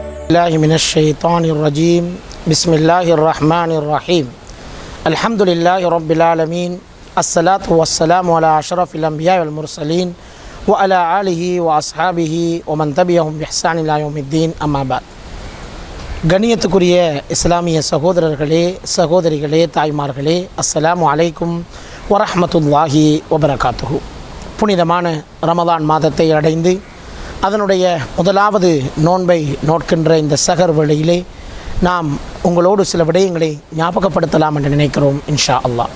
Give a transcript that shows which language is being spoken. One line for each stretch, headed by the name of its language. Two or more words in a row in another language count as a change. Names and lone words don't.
Arabic: الله من الشيطان الرجيم بسم الله الرحمن الرحيم الحمد لله رب العالمين الصلاة والسلام على أشرف الأنبياء والمرسلين وعلى آله وأصحابه ومن تبعهم بإحسان إلى يوم الدين أما بعد.
Tamil: கண்ணியத்துக்குரிய இஸ்லாமிய சகோதரர்களே சகோதரிகளே தாய்மார்களே,
Arabic: السلام عليكم ورحمة الله وبركاته.
Tamil: புனிதமான ரமதான் மாதத்தை அடைந்து அதனுடைய முதலாவது நோன்பை நோட்கின்ற இந்த சகர் வேளையிலே நாம் உங்களோடு சில விடயங்களை ஞாபகப்படுத்தலாம் என்று நினைக்கிறோம்
Arabic: إن شاء الله.